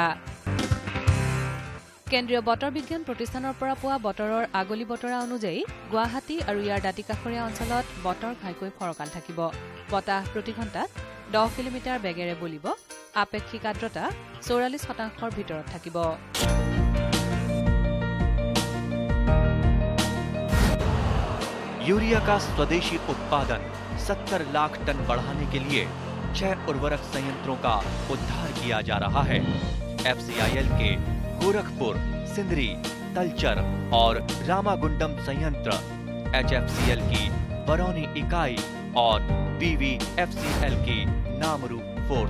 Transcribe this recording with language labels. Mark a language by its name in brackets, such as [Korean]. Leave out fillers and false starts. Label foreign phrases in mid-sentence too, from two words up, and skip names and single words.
[Assamese] কেন্দ্ৰীয় বতৰ বিজ্ঞান প্ৰতিষ্ঠানৰ পৰা পোৱা বতৰৰ আগলি বতৰা অনুযায়ী গুৱাহাটী আৰু ইয়াৰ দাঁতিকাষৰীয়া অঞ্চলত বতৰ ঘাইকৈ ফৰকাল থাকিব। বতাহ প্ৰতি ঘণ্টাত 10 কিলোমিটাৰ বেগেৰে বলিব। আপেক্ষিক আৰ্দ্ৰতা 44% ভিতৰত থাকিব। [Hindi] यूरिया का स्वदेशी उत्पादन 70 लाख टन बढ़ाने के लिए 6 उर्वरक संयंत्रों का उद्धार किया जा रहा है। FCIL के गोरखपुर, सिंदरी, तलचर और रामागुंडम संयंत्र, HFCL की बरौनी इकाई और BVFCL की नामरू फोर्थ।